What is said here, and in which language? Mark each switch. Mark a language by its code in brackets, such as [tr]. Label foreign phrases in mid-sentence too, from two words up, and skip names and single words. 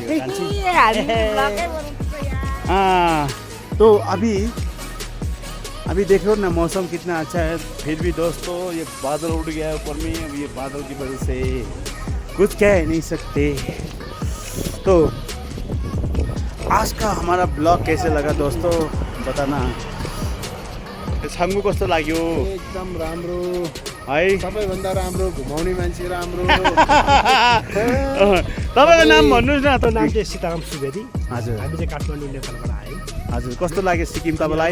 [hi] हाँ तो अभी देख लो ना मौसम कितना अच्छा है फिर भी दोस्तों ये बादल उड़ गया है ऊपर में अब ये बादल की वजह से कुछ कह नहीं सकते तो आज का हमारा ब्लॉग कैसे लगा दोस्तों बताना छाङ्गु [ne] कस्तो लाग्यो एकदम राम्रो है सबैभन्दा राम्रो घुमाउने मान्छे राम्रो तपाईँको नाम भन्नुहोस् न त नाम चाहिँ सीताराम सुवेदी हजुर हामी चाहिँ काठमाडौँ नेपालबाट आयौँ हजुर कस्तो लाग्यो सिक्किम तपाईँलाई